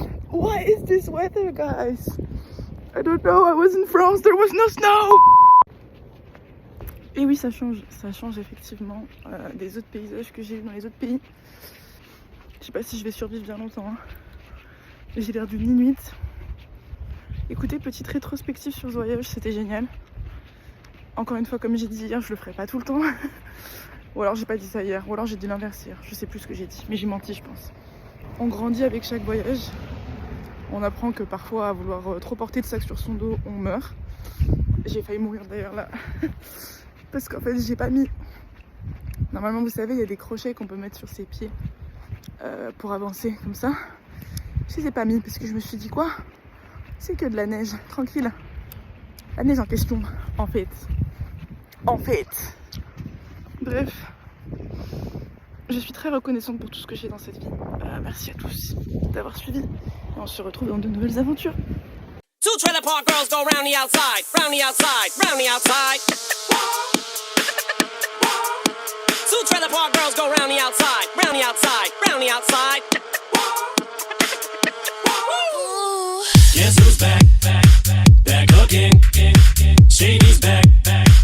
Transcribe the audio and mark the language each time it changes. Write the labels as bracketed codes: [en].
[en] Why is this weather, guys? I don't know, I was in France, there was no snow. [fr] Et oui, ça change effectivement des autres paysages que j'ai eu dans les autres pays. Je sais pas si je vais survivre bien longtemps. Hein. J'ai l'air d'une inuite. Écoutez, petite rétrospective sur ce voyage, c'était génial. Encore une fois, comme j'ai dit hier, je le ferai pas tout le temps. Ou alors j'ai pas dit ça hier, ou alors j'ai dit l'inverse hier. Je sais plus ce que j'ai dit, mais j'ai menti je pense. On grandit avec chaque voyage. On apprend que parfois à vouloir trop porter de sac sur son dos, on meurt. J'ai failli mourir d'ailleurs là. Parce qu'en fait j'ai pas mis... Normalement vous savez il y a des crochets qu'on peut mettre sur ses pieds pour avancer comme ça. Je les ai pas mis parce que je me suis dit quoi? C'est que de la neige, tranquille. La neige en question, en fait. Bref. Je suis très reconnaissante pour tout ce que j'ai dans cette vie. Merci à tous d'avoir suivi. Et on se retrouve dans de nouvelles aventures. [en] Two trailer park girls go round the outside, round the outside, round the outside. Two trailer park girls go round the outside, round the outside, round the outside. Guess who's back, back, back, back again. Shady's back, back.